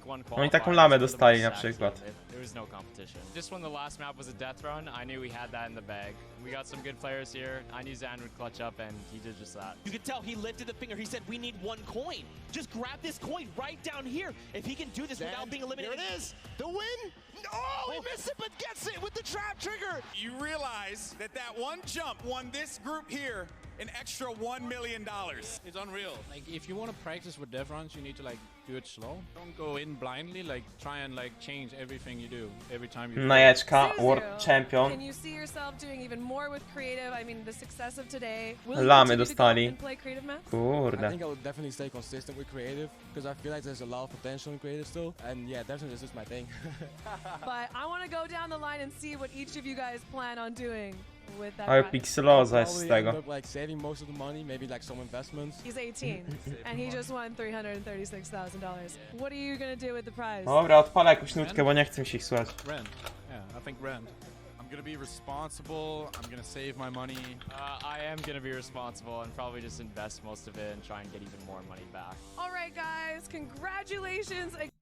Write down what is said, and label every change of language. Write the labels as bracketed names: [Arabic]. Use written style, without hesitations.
[Polish] Oni taką lamę dostali na przykład. [English] No competition. Just when the last map was a death run, I knew we had that in the bag. We got some good players here. I knew Zan would clutch up, and he did just that. You could tell he lifted the finger. He said, "We need one coin. Just grab this coin right down here. If he can do this without being eliminated." Here it is. The win. Oh, he missed it, but gets it with the trap trigger. You realize that one jump won this group here an extra $1 million. It's unreal. Like, if you want to practice with death runs, you need to like do it slow. Don't go in blindly. Like, try and like change everything you do every time you. Najeczka, World Champion. Can you see yourself doing even more with creative? I mean, the success of today. [Polish] Lamy dostali. Kurde. [English] I think I would definitely stay consistent with creative because I feel like there's a lot of potential in creative still. And yeah, definitely this is my thing. But I want to go down the line and see what each of you guys plan on doing. [Polish] Ale pikseloza jest z tego. [English] Like saving most of the money, maybe like some investments. He's 18 and he just won $336,000. What are you gonna do with the prize? [Polish] Dobra, odpalę jakąś nutkę, bo nie chcę mi się ich słuchać. [English] Rent. Yeah, I think rent. I'm gonna be responsible. I'm gonna save my money. I am gonna be responsible and probably just invest most of it and try and get even more money back. All right, guys, congratulations.